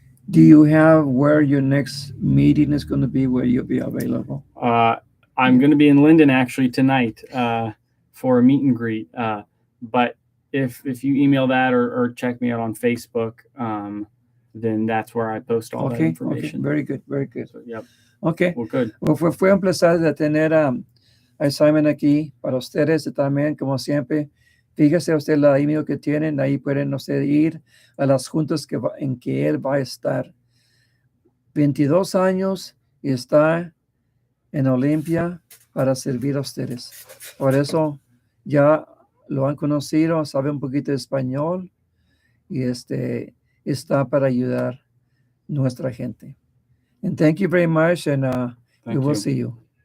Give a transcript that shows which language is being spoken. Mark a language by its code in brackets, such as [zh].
[en] Do you have where your next meeting is going to be, where you'll be available? I'm going to be in Linden actually tonight for a meet and greet. But if you email that or check me out on Facebook, then that's where I post all that information. Very good, very good. So, yep. Okay. Well, good. [es] Well, fue un placer de tener a Simon aquí para ustedes también, como siempre. Fíjese usted la email que tienen, ahí pueden ustedes ir a las juntas en que él va a estar. 22 años y está en Olimpia para servir a ustedes. Por eso ya lo han conocido, sabe un poquito de español y está para ayudar nuestra gente. [en] And thank you very much, and we will see you.